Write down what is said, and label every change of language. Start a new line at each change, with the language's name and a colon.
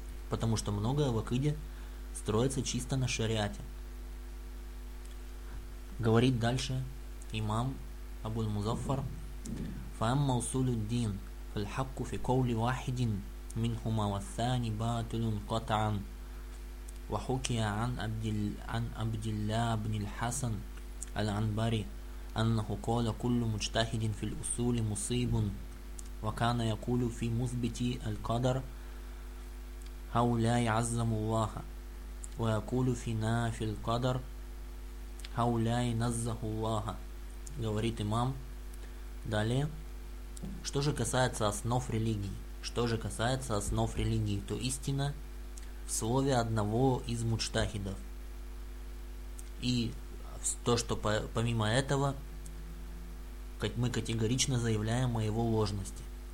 Russian: Потому что многое в акиде строится чисто на шариате. Говорит дальше имам Абу-л-Музаффар.
Arabic: Фамма усулю дин фальхакку фи коули вахидин минхума вассани батулун катаан. وحكي عن عبد الله بن الحسن العنبري أنه قال كل مجتهد في الأصول مصيب وكان يقول في مثبت القدر هؤلاء عزم الله ويقول في نافي القدر هؤلاء نزه الله.
Russian: Говорит имам далее, что же касается основ религии, что же касается основ религии, то истина в слове одного из мучтахидов. И то, что помимо этого, мы категорично заявляем о его ложности.